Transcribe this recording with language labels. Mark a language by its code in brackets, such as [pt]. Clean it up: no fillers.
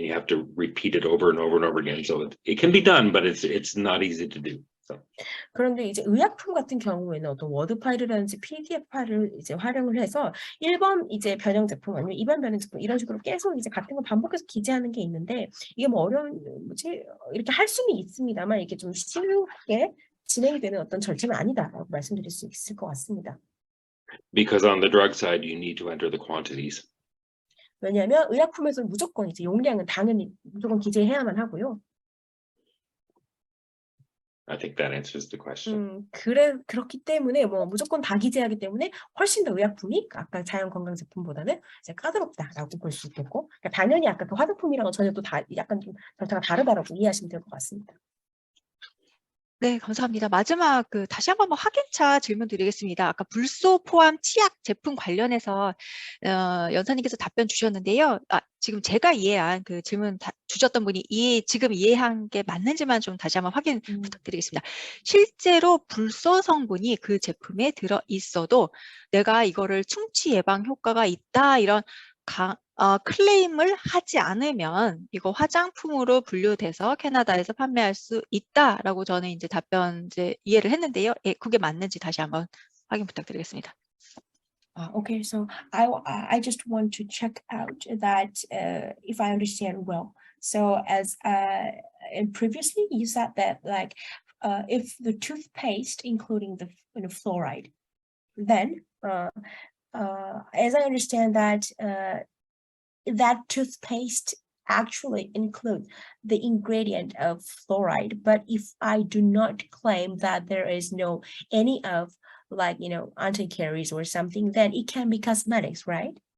[en] And you have to repeat it over and over and over again. So it can be done, but it's not easy to do. So. [ko] 그런데 이제 의약품 같은 경우에는 어떤 워드 파일이라든지 PDF 파일을 이제 활용을 해서 1번 이제 변형 제품 아니면 2번 변형 제품 이런 식으로 계속 이제 같은 거 반복해서 기재하는 게 있는데 이게 뭐 어려운 이렇게 할 수는 있습니다만 이게 좀 쉽게 진행되는 어떤 절차는 아니다라고 말씀드릴 수 있을 것 같습니다. [en] Because on the drug side, you need to enter the quantities. [ko] 왜냐하면 의약품에서는 무조건 이제 용량은 당연히 무조건 기재해야만 하고요. [en] I think that answers the question. [ko] 그렇기 때문에 뭐 무조건 다 기재하기 때문에 훨씬 더 의약품이 아까 자연 건강 제품보다는 이제 까다롭다라고 볼 수 있겠고, 그러니까 당연히 아까 그 화장품이랑은 전혀 또 약간 좀 절차가 다르다라고 이해하시면 될 것 같습니다. 네, 감사합니다. 마지막 다시 한번 확인차 질문 드리겠습니다. 아까 불소 포함 치약 제품 관련해서 연사님께서 답변 주셨는데요. 지금 제가 이해한 그 질문 주셨던 분이 지금 이해한 게 맞는지만 좀 다시 한번 확인 부탁드리겠습니다. 실제로 불소 성분이 그 제품에 들어 있어도 내가 이거를 충치 예방 효과가 있다 이런 클레임을 하지 않으면 이거 화장품으로 분류돼서 캐나다에서 판매할 수 있다라고 저는 이제 답변 이해를 했는데요. 예, 그게 맞는지 다시 한번 확인 부탁드리겠습니다. [en] Okay, so I just want to check out that if I understand well. So as and previously you said that like if the toothpaste including the fluoride, then as I understand that that toothpaste actually includes the ingredient of fluoride, but if I do not claim that there is any of like anti-caries or something, then it can be cosmetics, right?